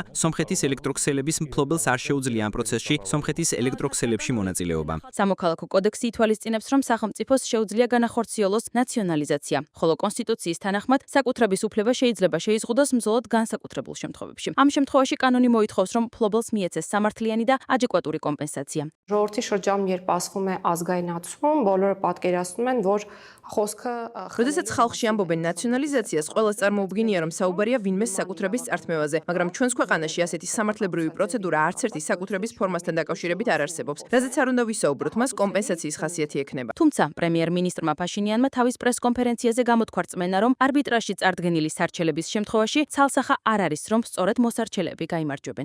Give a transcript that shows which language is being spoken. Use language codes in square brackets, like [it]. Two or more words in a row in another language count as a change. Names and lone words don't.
[ka] სომხეთის ელექტროქსელების მფლობელს არ შეუძლია ამ პროცესში სომხეთის ელექტროქსელებში მონაწილეობა. სამოქალაქო კოდექსი ითვალისწინებს, რომ სახელმწიფოს შეუძლია განახორციელოს ნაციონალიზაცია, ხოლო კონსტიტუციის თანახმად საკუთრების უფლება შეიძლება შეიზღუდოს მზოლოდ განსაკუთრებულ შემთხვევებში. ამ შემთხვევაში კანონი მოითხოვს, რომ მფლობელს მიეცეს სამართლიანი და ადეკვატური კომპენსაცია. [hy] ժողովրդի ժամ, երբ ասվում է ազգայնացում, բոլորը պատկերացնում են, որ խոսքը [ka] როდესაც ხალხში ამბობენ ნაციონალიზაციას, ყველას წარმოუდგენია, რომ საუბარია ვინმე საკუთრების წართმევაზე, მაგრამ ჩვენს ქვეყანაში ასეთი სამართლებრივი პროცედურა არც ერთი საკუთრების ფორმასთან დაკავშირებით არ არსებობს. რაზეც არ უნდა ვისაუბროთ, მას კომპენსაციის ხასიათი ექნება. თუმცა პრემიერ-მინისტრმა ფაშინიანმა თავის პრეს-კონფერენციაზე გამოთქვა რწმენა, რომ არბიტრაჟში წარდგენილი სარჩელების შემთხვევაში ცალსახა არ არის, რომ სწორედ მოსარჩელეები გაიმარჯვებენ.